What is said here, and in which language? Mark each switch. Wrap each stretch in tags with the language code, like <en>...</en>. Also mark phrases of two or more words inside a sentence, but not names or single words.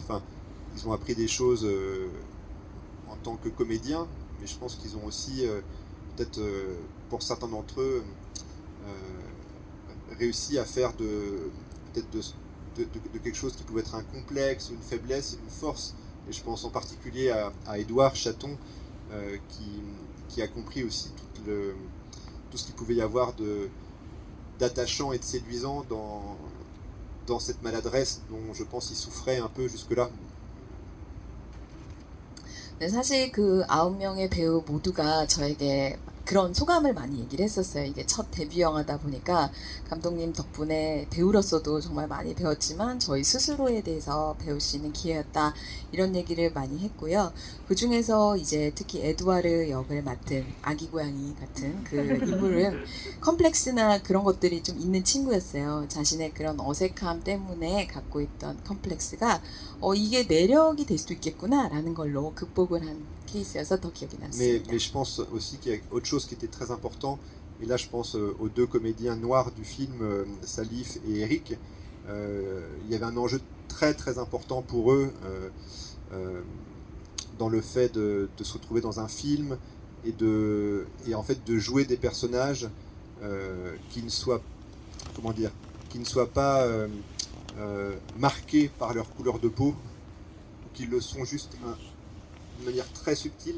<fr>Enfin, ils ont appris des choses en tant que comédiens, mais je pense qu'ils ont aussi, peut-être pour certains d'entre eux, réussi à faire peut-être de quelque chose qui pouvait être un complexe, une faiblesse, une force. Et je pense en particulier à Édouard Chaton, qui a compris aussi tout ce qu'il pouvait y avoir d'attachant et de séduisant dans cette maladresse dont je pense il souffrait un peu jusque-là.</fr> <ko>네, 사실 그 9명의 배우 모두가 저에게 그런 소감을 많이 얘기를 했었어요. 이게 첫 데뷔 영화다 보니까 감독님 덕분에 배우로서도 정말 많이 배웠지만 저희 스스로에 대해서 배울 수 있는 기회였다. 이런 얘기를 많이 했고요. 그 중에서 이제 특히 에드와르 역을 맡은 아기 고양이 같은 그 인물은 컴플렉스나 그런 것들이 좀 있는 친구였어요. 자신의 그런 어색함 때문에 갖고 있던 컴플렉스가 이게 매력이 될 수도 있겠구나라는 걸로 극복을 한 케이스여서 더 기억이 남습니다.</ko> <fr>Mais je pense aussi qu'il y a autre chose qui était très important, et là je pense aux deux comédiens noirs du film, Salif et Eric. Il y avait un enjeu très très important pour eux dans le fait de se retrouver dans un film et en fait de jouer des personnages qui ne soient, comment dire, qui ne soient pas marqués par leur couleur de peau, Donc ils le sont juste de manière très subtile.</fr>